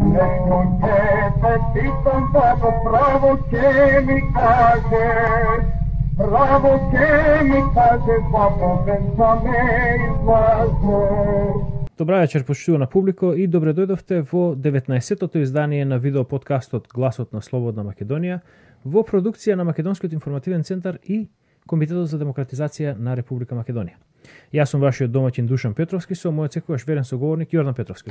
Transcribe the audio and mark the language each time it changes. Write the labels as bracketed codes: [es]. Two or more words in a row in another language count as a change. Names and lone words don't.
[sr] Neko te pitam babo, pravo će mi kažeš, pravo će mi kažeš, babo, bez da me izlažeš. [mk] Добра вечер, почитувана публико, и добре дојдовте во 19-тото издание на видео подкастот Гласот на Слободна Македонија во продукција на Македонскиот информативен центар и Комитетот за демократизација на Република Македонија. Јас сум вашиот домаќин Душан Петровски, со мојот секогаш верен соговорник Јордан Петровски.